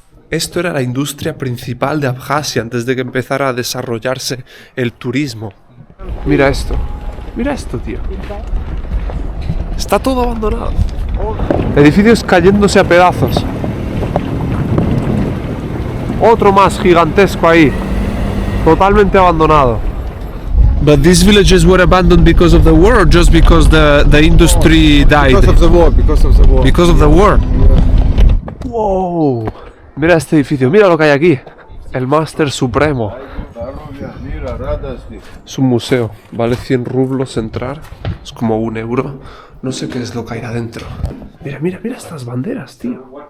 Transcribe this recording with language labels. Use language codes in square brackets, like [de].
[es] Esto era la industria principal de Abjasia antes de que empezara a desarrollarse el turismo. Mira esto. Mira esto, tío. Está todo abandonado. Edificios cayéndose a pedazos. Otro más gigantesco ahí. Totalmente abandonado. [en] But these villages were abandoned because of the war or just because the industry died? Because of the war, because of the war. Because of the war. Wow. [es] Mira este edificio, mira lo que hay aquí. El Máster Supremo. Es un museo, vale 100 rublos entrar, es como €1. No sé qué es lo que hay adentro. Mira, mira, mira estas banderas, tío.